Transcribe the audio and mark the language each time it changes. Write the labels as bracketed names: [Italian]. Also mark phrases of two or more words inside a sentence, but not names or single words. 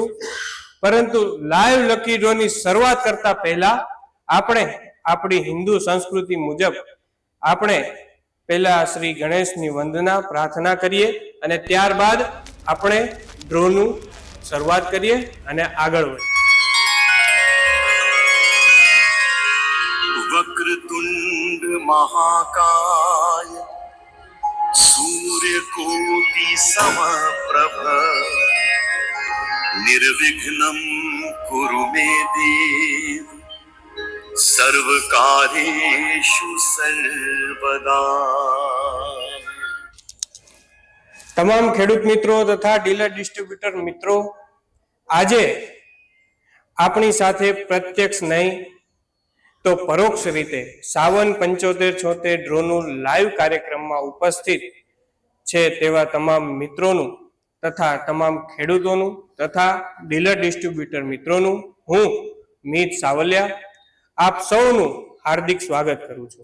[Gujarati] પરંતુ [English] live lucky draw [Gujarati] ની શરૂઆત કરતા પહેલા આપણે આપણી હિન્દુ સંસ્કૃતિ મુજબ આપણે પહેલા શ્રી ગણેશની વંદના પ્રાર્થના કરીએ અને ત્યારબાદ આપણે ડ્રોનું શરૂઆત કરીએ અને આગળ વધીએ। [Sanskrit] वक्रतुंड महाकाय सूर्यकोटि समप्रभ निर्विघ्नं कुरु मे देव सर्वकार्येषु सर्वदा। [Gujarati] તમામ ખેડૂત મિત્રો તથા [English] dealer distributor [Gujarati] મિત્રો, આજે આપણી સાથે પ્રત્યક્ષ નહીં તો પરોક્ષ રીતે 577576 ડ્રોનું લાઈવ કાર્યક્રમમાં ઉપસ્થિત છે તેવા તમામ મિત્રોનું તથા તમામ ખેડૂતોનું તથા [English] dealer distributor [Gujarati] મિત્રોનું હું મીત સાવલિયા આપ સૌનું હાર્દિક સ્વાગત કરું છું।